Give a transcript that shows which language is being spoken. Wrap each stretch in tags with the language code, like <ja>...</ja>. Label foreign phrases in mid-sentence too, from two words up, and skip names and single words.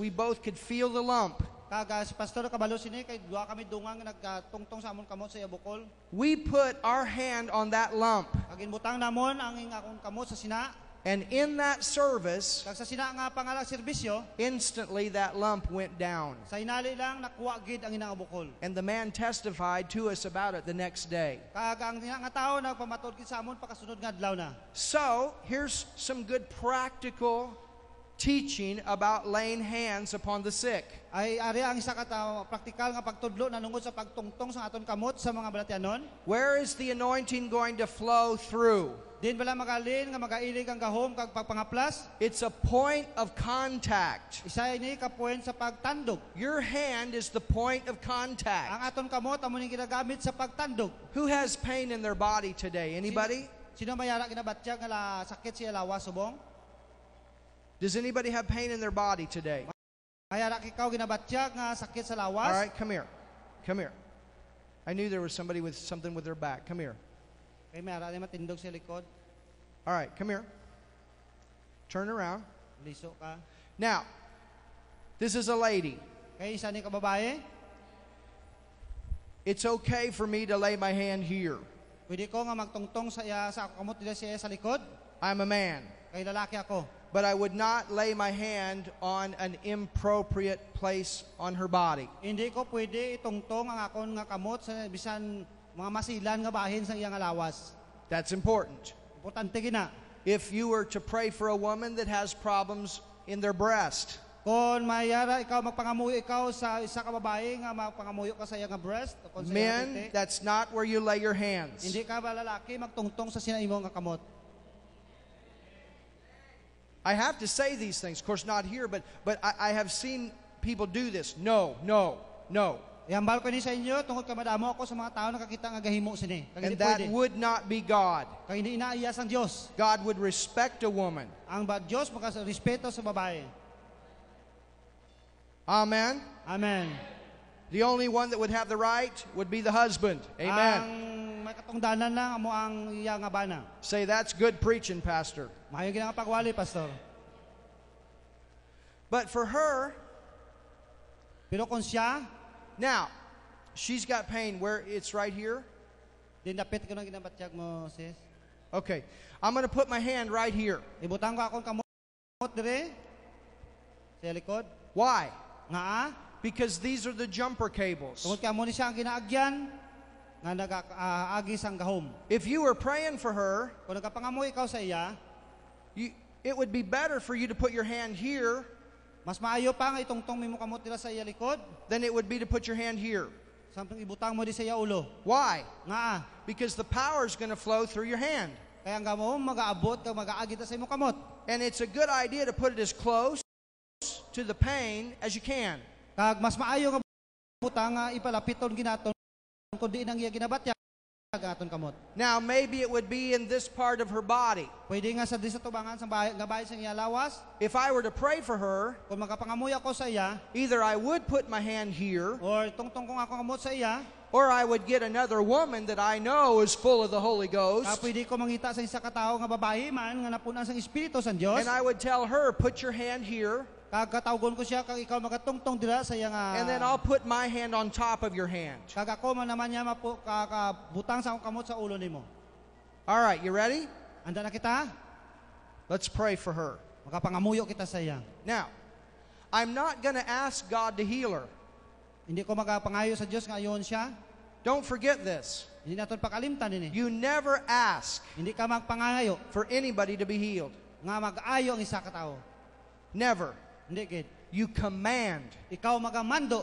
<en>We both could feel the lump.</en> <hil>Kag si pastor kabalo sini kay duha kami dungang nagtungtong sa amon kamot sa iya bukol.</hil> <en>We put our hand on that lump.</en> <hil>Kag ginbutang namon ang akong kamot sa sina.</hil> <en>And in that service,</en> <hil>kag sa sina nga pangalang serbisyo,</hil> <en>instantly that lump went down.</en> <hil>Sa inali lang nakuha gid ang inang bukol.</hil> <en>And the man testified to us about it the next day.</en> <hil>Kag ang nga tao nagpamatod gid sa amon pakasunod nga adlaw na.</hil> <en>So, here's some good practical teaching about laying hands upon the sick.</en> <hil>Ay ari ang isa ka praktikal nga pagtudlo nanungod sa pagtungtong sa aton kamot sa mga balatianon.</hil> <en>Where is the anointing going to flow through?</en> <hil>Din bala magalin nga magailig ang gahom kag pagpangaplas.</hil> <en>It's a point of contact.</en> <hil>Isa ini ka point sa pagtandog.</hil> <en>Your hand is the point of</en> <hil>Ang</hil> <en>contact.</en> <hil>aton kamot amo ning ginagamit sa pagtandog.</hil> <en>Who has pain in their body today? Anybody?</en> <hil>Sino mayara ginabatyag nga sakit siya lawas subong?</hil> <en>Does anybody have pain in their body today?</en> <hil>Mayara ikaw ginabatyag nga sakit sa</hil> <en>All</en> <hil>lawas.</hil> <en>right, come here. Come here. I knew there was somebody with something with their back. Come here.</en> <hil>Kay mayara ni matindog sa likod.</hil> <en>All right, come here. Turn around.</en> <hil>Liso ka.</hil> <en>Now, this is a lady.</en> <hil>Kay isa ni ka babae.</hil> <en>It's okay for me to lay my hand here.</en> <hil>Pwede ko nga magtungtong sa iya sa kamot dira siya sa likod.</hil> <en>I'm a man.</en> <hil>Kay lalaki ako.</hil> <en>But I would not lay my hand on an inappropriate place on her body.</en> <hil>Hindi ko pwede itungtong ang akon nga kamot sa bisan mga masilan nga bahin sa iya nga lawas.</hil> <en>That's important.</en> <hil>Importante gina.</hil> <en>If you were to pray for a woman that has problems in their breast,</en> <hil>Kung mayara ikaw magpangamuyo ikaw sa isa ka babae nga magpangamuyo ka sa iya nga breast o kung sa iya nga</hil> <en>men,</en> <hil>titi,</hil> <en>that's not where you lay your hands.</en> <hil>hindi ka ba lalaki magtungtong sa sinaimo nga kamot.</hil> <en>I have to say these things, of course not here, but I have seen people do this. No, no, no.</en> <hil>Iambal ko ni sa inyo tungod ka madamo ako sa mga tao nakakita nga gahimo sini. Kag</hil> <en>And</en> <hil>hindi</hil> <en>that</en> <hil>pwede.</hil> <en>would not be God.</en> <hil>Kag hindi inaayas ang Dios.</hil> <en>God would respect a woman.</en> <hil>Ang Diyos respeto sa babae.</hil> <en>Amen. Amen. The only one that would have the right would be the husband. Amen.</en> <hil>Ang may katungdanan lang amo ang iya nga bana.</hil> <en>Say, that's good preaching, Pastor.</en> <hil>Maayo gid nga pagwali, pastor.</hil> <en>But for her,</en> <hil>Pero kung siya,</hil> <en>now, she's got pain where it's right here.</en> <hil>din dapit ko nang ginabatyag mo, sis.</hil> <en>Okay, I'm going to put my hand right here.</en> <hil>Ibutang ko akong kamot dire sa likod.</hil> <en>Why?</en> <hil>Nga</hil> <en>Because these are the jumper cables.</en> <hil>tungod ka mo ni siya ang ginaagyan nga nag-agis ang gahom.</hil> <en>If you were praying for her,</en> <hil>Kung nagkapangamoy ikaw sa iya,</hil> <en>it would be better for you to put your hand here</en> <hil>mas maayo pa nga itungtong mo kamot dira sa iya likod.</hil> <en>than it would be to put your hand here.</en> <hil>Samtang ibutang mo di sa iya ulo.</hil> <en>Why?</en> <hil>Nga</hil> <en>Because the power is going to flow through your hand.</en> <hil>kaya ang gamo mag-aabot kag mag-aagit sa imong kamot.</hil> <en>And it's a good idea to put it as close to the pain as you can.</en> <hil>Kag mas maayo nga butang nga ipalapiton ginaton kun di nang iya ginabatyag aton kamot.</hil> <en>Now, maybe it would be in this part of her body.</en> <hil>Pwede nga sa di sa tubangan sa bahay sa iya lawas.</hil> <en>If I were to pray for her,</en> <hil>Kung makapangamoy ako sa iya,</hil> <en>either I would put my hand here,</en> <hil>or tungtong kong ako kamot sa iya,</hil> <en>or I would get another woman that I know is full of the Holy Ghost,</en> <hil>pwede ko mangita sa isa ka tawo nga babae man nga napunan sa Espiritu sa Dios.</hil> <en>and I would tell her, put your hand here,</en> <hil>Kag katawgon ko siya kag ikaw magatungtong dira sa iya nga.</hil> <en>and then I'll put my hand on top of your hand.</en> <hil>Kag ako man naman niya butang sa akong kamot sa ulo nimo.</hil> <en>All right, you ready?</en> <hil>Anda na kita?</hil> <en>Let's pray for her.</en> <hil>Makapangamuyo kita sa iya.</hil> <en>Now, I'm not going to ask God to heal her.</en> <hil>Hindi ko magapangayo sa Dios nga ayon siya.</hil> <en>Don't forget this.</en> <hil>Hindi naton pakalimtan ini.</hil> <en>You never ask</en> <hil>Hindi ka magpangayo</hil> <en>for anybody to be healed.</en> <hil>nga mag-ayo ang isa ka tawo.</hil> <en>Never.</en> <hil>Hindi gid.</hil> <en>You command</en> <hil>Ikaw magamando</hil>